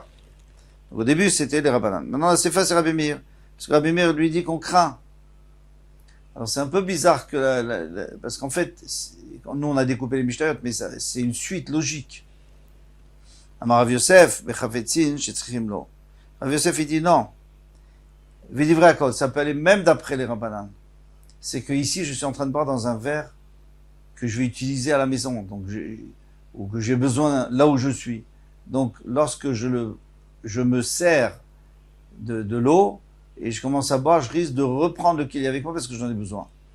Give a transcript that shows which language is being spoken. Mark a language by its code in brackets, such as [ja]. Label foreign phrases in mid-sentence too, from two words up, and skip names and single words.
[fr] Donc, au début, c'était les Rabbanan. Maintenant, la Sefa, c'est Rabbi Meir. Parce que Rabbi Meir lui dit qu'on craint. Alors c'est un peu bizarre parce qu'en fait, nous on a découpé les Mishnayot, mais c'est une suite logique. [he] אמר רב יוסף, בחפצים שצריכים לו. [fr] Rav Yosef il dit non. [he] ודברי הכל, [fr] ça peut aller même d'après les Rabbanan. C'est que ici je suis en train de boire dans un verre que je vais utiliser à la maison, donc ou que j'ai besoin là où je suis. Donc lorsque je me sers de l'eau, et je commence à boire, je risque de reprendre le kéli avec moi parce que j'en ai besoin.